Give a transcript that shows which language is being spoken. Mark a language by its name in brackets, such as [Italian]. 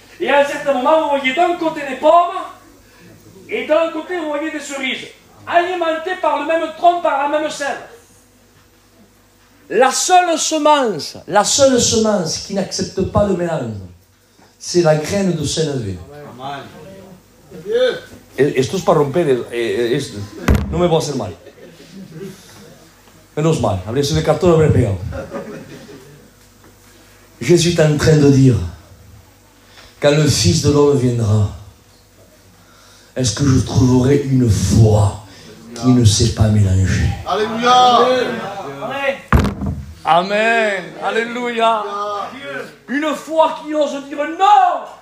[French] Et à un certain moment, vous voyez d'un côté des pommes, et d'un côté, vous voyez des cerises, alimentées par le même tronc, par la même sève. La seule semence qui n'accepte pas le mélange, c'est la graine de sénévé. [Spanish] Esto es para romper, no me puedo hacer mal. Menos mal, habría sido de cartón, habría pegado. [French] Jésus est en train de dire, quand le Fils de l'homme viendra, est-ce que je trouverai une foi qui ne sait pas mélanger? Alléluia. Amen. Alléluia. Une foi qui ose dire non.